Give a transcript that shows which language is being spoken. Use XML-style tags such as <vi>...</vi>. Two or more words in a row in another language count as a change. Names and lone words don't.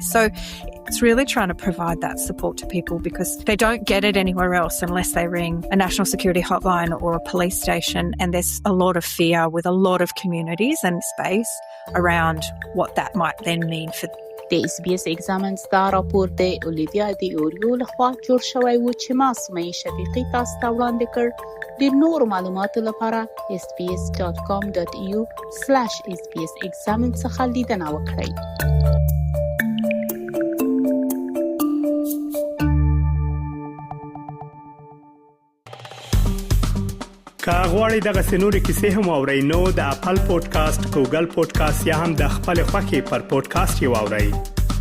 <en>So it's really trying to provide that support to people, because they don't get it anywhere else unless they ring a national security hotline or a police station. And there's a lot of fear with a lot of communities and space around what that might then mean for</en> <ps>د SBS Examines دا راپور د اولیویا دی اوریو لخوا جوړ شوی و چې ما سمې شفیقي تاسو ته وړاندې کړ. د نورو معلوماتو لپاره sbs.com.au/SBS Examines څخه لیدنه وکړئ. که غواړئ دغه سنوري کیسې هم اورئ نو د خپل پودکاسټ ګوګل پودکاسټ یا هم د خپل خوښي پر پودکاسټ یو اورئ.</ps>